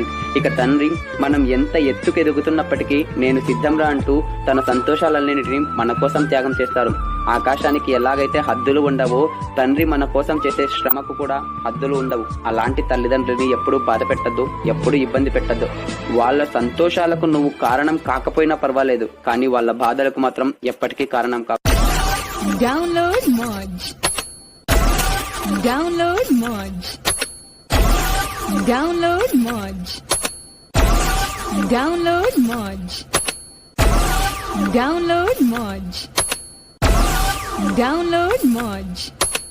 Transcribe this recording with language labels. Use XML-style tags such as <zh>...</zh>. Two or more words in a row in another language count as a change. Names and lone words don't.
<te>ఇక తండ్రి మనం ఎంత ఎత్తుకు ఎదుగుతున్నప్పటికీ నేను సిద్ధంరా అంటూ తన సంతోషాలన్నింటినీ మన కోసం త్యాగం చేస్తారు. ఆకాశానికి ఎలాగైతే హద్దులు ఉండవో తండ్రి మన కోసం చేసే శ్రమకు కూడా హద్దులు ఉండవు. అలాంటి తల్లిదండ్రులని ఎప్పుడూ బాధ పెట్టద్దు, ఎప్పుడు ఇబ్బంది పెట్టద్దు. వాళ్ళ సంతోషాలకు నువ్వు కారణం కాకపోయినా పర్వాలేదు, కానీ వాళ్ళ బాధలకు మాత్రం ఎప్పటికీ కారణం కాదు.</te> <en>Download Moj. Download Moj. Download Moj. Download Moj. Download Moj. Download Moj.</en>